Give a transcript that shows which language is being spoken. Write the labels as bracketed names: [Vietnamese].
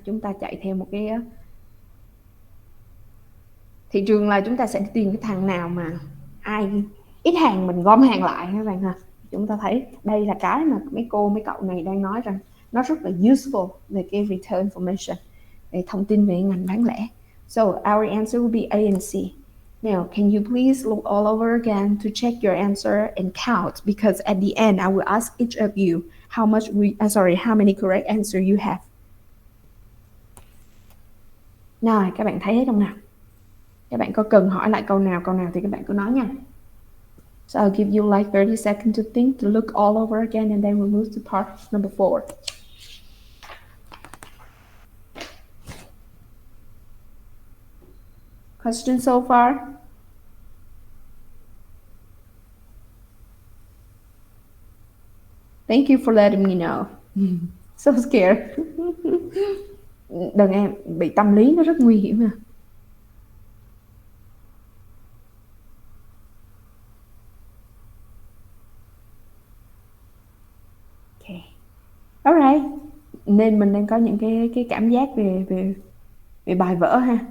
[Vietnamese] Chúng ta chạy theo một cái thị trường là chúng ta sẽ tìm cái thằng nào mà ai ít hàng mình gom hàng lại các bạn ha. Chúng ta thấy đây là cái mà mấy cô mấy cậu này đang nói rằng nó rất là useful về cái retail information, về thông tin về ngành bán lẻ. [English] So our answer will be A and C. Now, can you please look all over again to check your answer and count, because at the end I will ask each of you how many correct answer you have. [Vietnamese] Nào, các bạn thấy hết không nào? Các bạn có cần hỏi lại câu nào thì các bạn cứ nói nha. [English] So I'll give you like 30 seconds to think, to look all over again, and then we'll move to part number 4. Questions so far? Thank you for letting me know. So scared. [Vietnamese] Đừng em, bị tâm lý nó rất nguy hiểm à. [English] Okay. Alright. [Vietnamese] Nên mình đang có những cái cảm giác về bài vở ha.